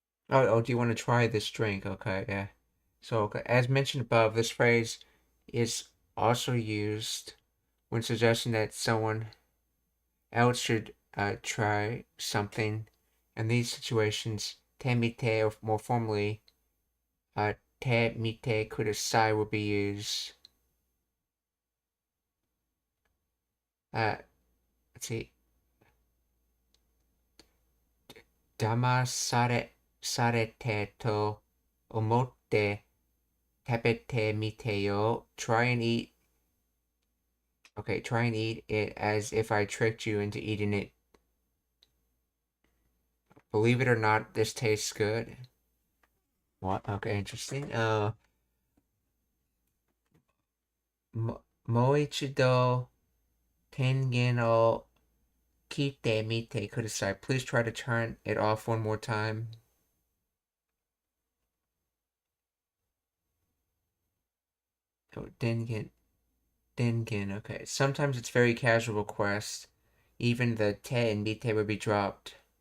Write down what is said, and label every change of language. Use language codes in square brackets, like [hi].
[en] Oh, do you want to try this drink? Okay, yeah. So, okay, as mentioned above, this phrase is also used when suggesting that someone else should try something. In these situations, temite, or more formally, [ja] 手見てください will be used. [en] Let's see. [ja] 騙されてと思って食べてみてよ. [en] Try and eat. Okay, try and eat it as if I tricked you into eating it. Believe it or not, this tastes good. What? Okay, interesting. [ja] もう一度電源を切ってみてください. [en] Please try to turn it off one more time. Oh, Dengen. Okay. Sometimes it's very casual request. Even the te and mite would be dropped.